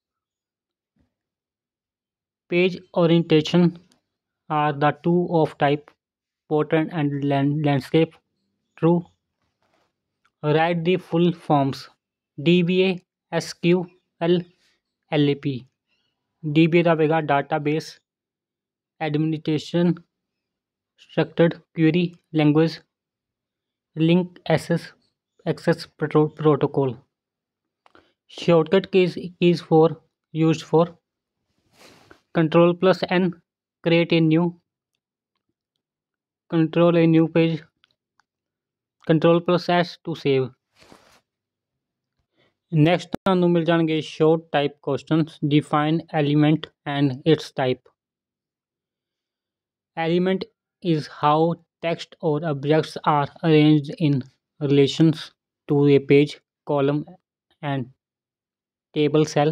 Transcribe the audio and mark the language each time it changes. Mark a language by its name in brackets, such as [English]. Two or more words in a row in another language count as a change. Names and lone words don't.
[English] Page orientation are the two of type portrait and landscape. True. Write the full forms DBA SQL LAP. [Punjabi] DBA ਦਾ ਹੋਵੇਗਾ [English] database administration structured query language link access protocol. Shortcut keys for used for Control plus N create a new, control a new page, Control plus S to save. [Punjabi] Next ਤੁਹਾਨੂੰ ਮਿਲ ਜਾਣਗੇ [English] short type questions. Define element and its type. Element is how text or objects are arranged in relations to a page, column and table cell.